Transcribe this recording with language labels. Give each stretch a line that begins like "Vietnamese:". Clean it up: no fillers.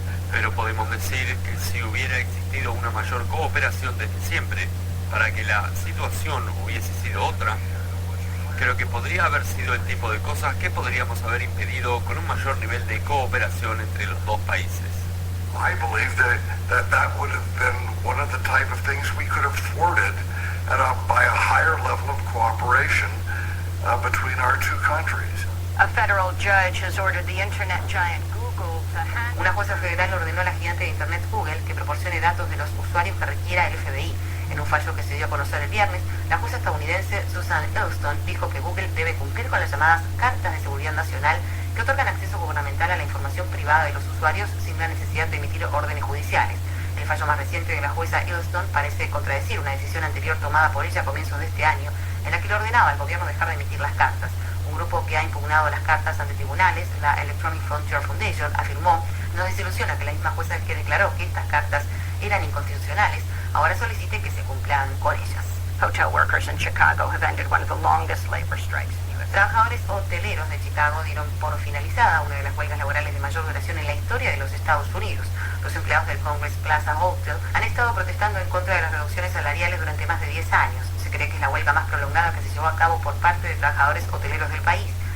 Spanish: Pero podemos decir que si hubiera existido una mayor cooperación desde siempre, para que la situación hubiese sido otra, creo que podría haber sido el tipo de cosas que podríamos haber impedido con un mayor nivel de cooperación entre los dos países.
English: I believe that would have been one of the type of things we could have thwarted by a higher level of cooperation between our two countries. A federal judge has ordered the internet giant Google to hack.
Spanish: Una jueza federal ordenó a la gigante de Internet Google que proporcione datos de los usuarios que requiera el FBI. En un fallo que se dio a conocer el viernes, la jueza estadounidense Susan Elston dijo que Google debe cumplir con las llamadas cartas de seguridad nacional que otorgan acceso gubernamental a la información privada de los usuarios sin la necesidad de emitir órdenes judiciales. El fallo más reciente de la jueza Elston parece contradecir una decisión anterior tomada por ella a comienzos de este año, en la que le ordenaba al gobierno dejar de emitir las cartas. Un grupo que ha impugnado las cartas ante tribunales, la Electronic Frontier Foundation, afirmó: nos desilusiona que la misma jueza que declaró que estas cartas eran inconstitucionales ahora solicite que se cumplan con ellas.
English: Hotel workers in Chicago have ended one of the longest labor strikes in the U.S.
Spanish: Trabajadores hoteleros de Chicago dieron por finalizada una de las huelgas laborales de mayor duración en la historia de los Estados Unidos. Los empleados del Congress Plaza Hotel han estado protestando en contra de las reducciones salariales durante más de 10 años. Se cree que es la huelga más prolongada que se llevó a cabo por parte de trabajadores hoteleros del país.